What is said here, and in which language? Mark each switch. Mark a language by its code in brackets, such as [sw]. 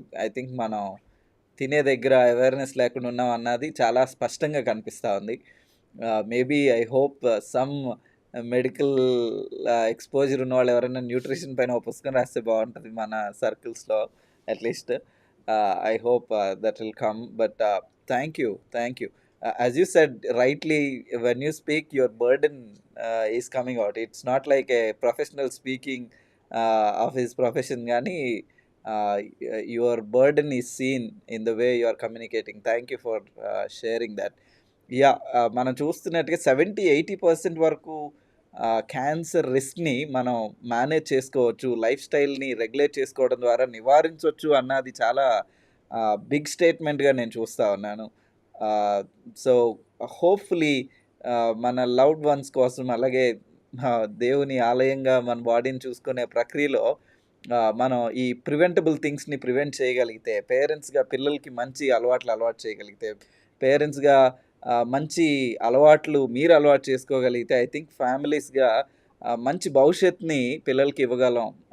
[te] I think మనం తినే దగ్గర అవేర్‌నెస్ లేకుండా ఉన్నాం అన్నది చాలా స్పష్టంగా కనిపిస్తా ఉంది. Maybe I hope some medical exposure ఉన్నవాళ్ళు ఎవరైనా న్యూట్రిషన్ పైన ఒక పుస్తకం రాస్తే బావుంటది మన సర్కిల్స్‌లో at least. [en] I hope that will come. But thank you. As you said rightly, when you speak, your burden is coming out. It's not like a professional speaking of his profession. Gani, your burden is seen in the way you are communicating. Thank you for sharing that. [te] Yeah మనం చూస్తున్నట్టుగా 70-80% వరకు cancer రిస్క్ని మనం manage చేసుకోవచ్చు, life స్టైల్ని regulate చేసుకోవడం ద్వారా నివారించవచ్చు అన్నది చాలా బిగ్ స్టేట్మెంట్గా నేను చూస్తూ ఉన్నాను. సో హోప్ఫుల్లీ మన లవ్డ్ వన్స్ కోసం, అలాగే దేవుని ఆలయంగా మన బాడీని చూసుకునే ప్రక్రియలో మనం ఈ ప్రివెంటబుల్ థింగ్స్ని ప్రివెంట్ చేయగలిగితే, పేరెంట్స్గా పిల్లలకి మంచి అలవాటు చేయగలిగితే, పేరెంట్స్గా మంచి అలవాట్లు మీరు అలవాటు చేసుకోగలిగితే, ఐ థింక్ ఫ్యామిలీస్గా మంచి భవిష్యత్తుని పిల్లలకి ఇవ్వగలం.